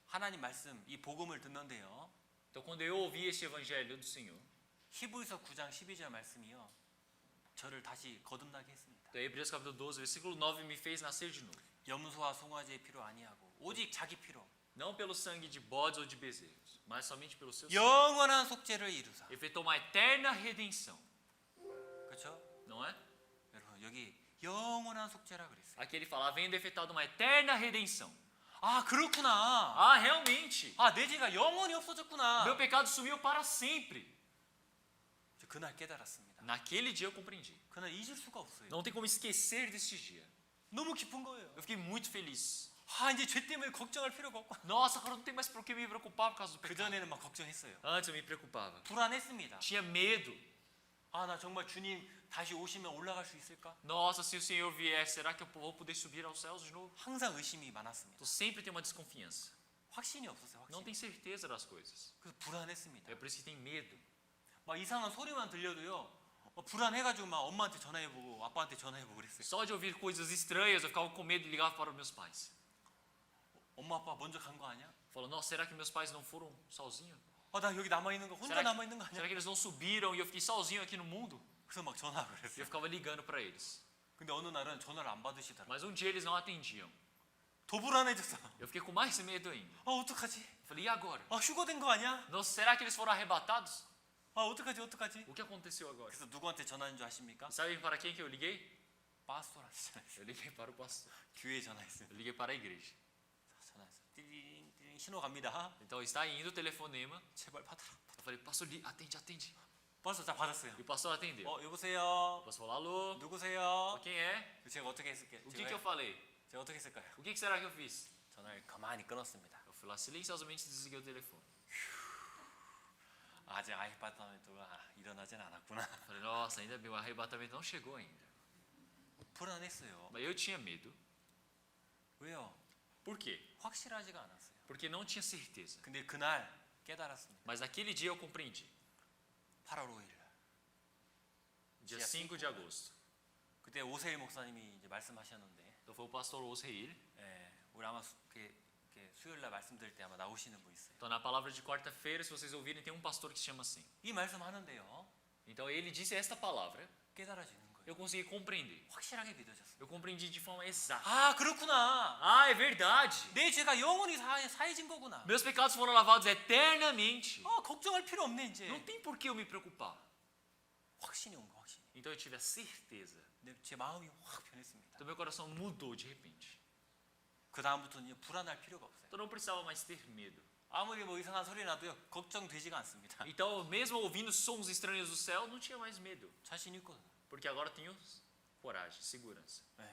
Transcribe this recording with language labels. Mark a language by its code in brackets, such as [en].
[ko] 하나님 말씀, 이 복음을 듣는데요. [pt] Então, quando eu ouvi esse evangelho do Senhor, [ko] 히브리서 9장 12절 말씀이요. 저를 다시 거듭나게 했습니다. [pt] então, Hebreus capítulo 12, versículo 9, me fez nascer de novo. [ko] 염소와 송아지의 피로 아니하고 오직 자기 피로 [pt] Não pelo sangue de bodes ou de bezerros, mas somente pelo seu sangue. [ko] 영원한 속죄를 이루사. [pt] Efetuou uma eterna redenção. [ko] 그렇죠? [pt] Não é? [ko] 여러분 여기 영원한 속죄라 그랬어요. [pt] Aqui ele fala, havendo efetuado uma eterna redenção. [ko] 아 그렇구나. [pt] Ah, realmente. [ko] 아 내 죄가 영원히 없어졌구나. [pt] Meu pecado sumiu para sempre. [ko] 저 그날 깨달았습니다. [pt] Naquele dia eu compreendi. [ko] 그날 잊을 수가 없어요. [pt] Não tem como esquecer desse dia. [ko] 너무 기쁜 거예요. [pt] Eu fiquei muito feliz. [ko] 아 이제 죄 때문에 걱정할 필요가 없고. [pt] Nossa, agora não tem mais por que me preocupar por causa do 그 pecado. [ko] 전에는 막 걱정했어요. [pt] Antes eu me preocupava. [ko] 불안했습니다. [pt] Tinha medo. [ko] 아 나 정말 주님 다시 오시면 올라갈 수 있을까? [pt] Nossa, se o Senhor vier, será que eu vou poder subir aos céus de novo? [ko] 항상 의심이 많았습니다. [pt] Então sempre tem uma desconfiança. [ko] 확신이 없었어요. [pt] Não [ko] 확신. [pt] tem certeza das coisas. [ko] 그래서 불안했습니다. [pt] É por isso que tem medo. [ko] 막 이상한 소리만 들려도요. 불안해가지고 막 엄마한테 전화해보고 아빠한테 전화해보고 그랬어요. [pt] Só de ouvir coisas estranhas, eu ficava com medo e ligava para os meus pais. [ko] 엄마 아빠 먼저 간 거 아니야? [pt] Falando, nossa, será que meus pais não foram sozinhos? [ko] 나 여기 남아 있는 거 혼자 [pt] Será [ko] 남아 있는 거 아니야? [pt] será que eles não subiram e eu fiquei sozinho aqui no mundo? [ko] 그래서 막 전화하고 [pt] E eu ficava ligando para eles. [ko] 근데 어느 날은 전화를 안 받으시더라고요. [pt] Mas um dia eles não atendiam. [ko] 더 불안해졌어. [pt] Eu fiquei com mais medo ainda. [ko] 어떡하지? [pt] Eu falei, e agora? [ko] 휴거된 거 아니야? [pt] Nossa, será que eles foram arrebatados? [ko] 어떡하지? [pt] O que aconteceu agora? [ko] 그래서 누구한테 전화한 줄 아십니까? [pt] Sabe para quem que eu liguei? [ko] 파스토한테 전화했어요. [pt] Eu liguei para o pastor. [ko] 교회에 전화했어요. [pt] Eu liguei para a igreja. [ko] 전화했어요. 띠링 신호 갑니다. [pt] Então está indo o telefonema. [ko] 제발 받으라. [pt] Eu falei, pastor, atende. [ko] 파스토 다 받았어요. [pt] E o pastor atendeu. O [ko] 여보세요. [pt] pastor falou, alô, [ko] 누구세요? [pt] quem é? [ko] 제가 어떻게 했을까요? [pt] O que eu falei? [ko] 제가 어떻게 했을까요? [pt] O que será que eu fiz? [ko] 전화를 가만히 끊었습니다. [pt] Eu fui lá silenciosamente desliguei o telefone. [ko] 아직 아이파트가 일어나진 않았구나. [pt] Eu falei, nossa, ainda bem, o arrebatamento não chegou ainda. [ko] 불안했어요. [pt] Mas eu tinha medo. [ko] 왜요? [pt] Por quê? [ko] 확실하지가 않았어요. [pt] Porque não tinha certeza. [ko] 근데 그날 깨달았습니다. [pt] Mas naquele dia eu compreendi. [ko] 8월 5일. [pt] Dia 5 de agosto. [ko] 그때 오세일 목사님이 이제 말씀하셨는데, [pt] Então foi o pastor Osreil. [ko] 우리 아마 수요일 날 말씀드릴 때 아마 나오시는 분 있어요. [pt] Então na palavra de quarta-feira, se vocês ouvirem, tem um pastor que se chama assim. [ko] 이 말씀하는데요. [pt] Então ele disse esta palavra. [ko] 깨달아지는 거예요. [pt] Eu consegui compreender. [ko] 확실하게 믿어졌어요. [pt] Eu compreendi de forma exata. [ko] 아 그렇구나. [pt] Ah, é verdade. [ko] 내 죄가 영원히 사해진 거구나. [pt] Meus pecados foram lavados eternamente. [ko] 걱정할 필요 없네 이제. [pt] Não tem por que eu me preocupar. [ko] 확신이 온 거 확신. [pt] Então eu tive a certeza. [ko] 제 마음이 확 변했습니다. [pt] Então meu coração mudou de repente. [ko] 그 다음부터는 불안할 필요가 없어요. [pt] Então não precisava mais ter medo. [ko] 아무리 뭐 이상한 소리 나도요 걱정되지가 않습니다. [pt] Então mesmo ouvindo sons estranhos do céu, não tinha mais medo. [ko] 자신 있거든. [pt] Porque agora tenho coragem, segurança.